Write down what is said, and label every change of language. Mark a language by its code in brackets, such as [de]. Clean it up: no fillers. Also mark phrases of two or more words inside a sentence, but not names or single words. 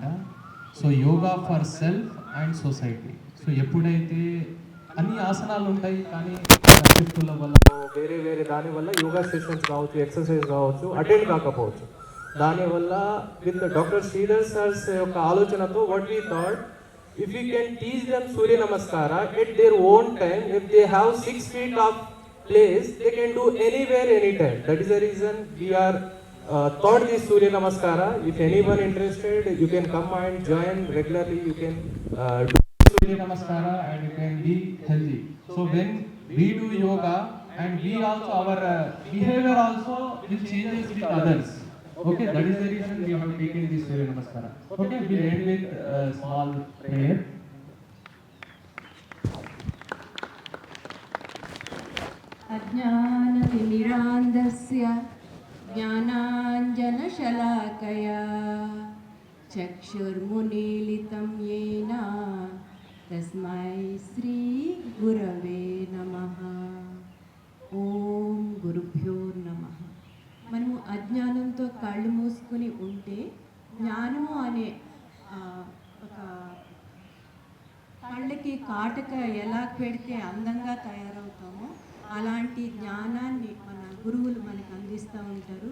[en] So yoga for self and society. [te] సో ఎప్పుడైతే అన్ని ఆసనాలు ఉంటాయి కానీ షిఫ్టుల వల్ల వేరే దానివల్ల [en] yoga sessions [te] కావచ్చు, ఎక్సర్సైజ్ కావచ్చు అటెండ్ కాకపోవచ్చు. [en] దానివల్ల with Doctor Sridhar sir's [te] యొక్క ఆలోచనతో [en] what we thought, if we can teach them Surya Namaskara at their own time, if they have 6 feet of place, they can do anywhere, anytime. That is the reason we are taught this Surya Namaskara. If anyone interested, you can come and join regularly. You can do Surya Namaskara and you can be healthy. So when we do yoga and we also, our behavior also will changes with others. Okay, that is the reason we have taken this Surya Namaskara. Okay, we'll end with a small prayer. [sa] अज्ञानतिमिरान्धस्य ज्ञानाञ्जनशलाकया चक्षुर्मुमीलितं येन तस्मै श्रीगुरवे नमः. ఓం గురుభ్యో నమః. [te] మనము అజ్ఞానంతో కళ్ళు మూసుకుని ఉంటే జ్ఞానము అనే ఒక కళ్ళకి కాటుక ఎలా పెడితే అందంగా తయారవుతామో అలాంటి జ్ఞానాన్ని మన గురువులు మనకు అందిస్తూ ఉంటారు.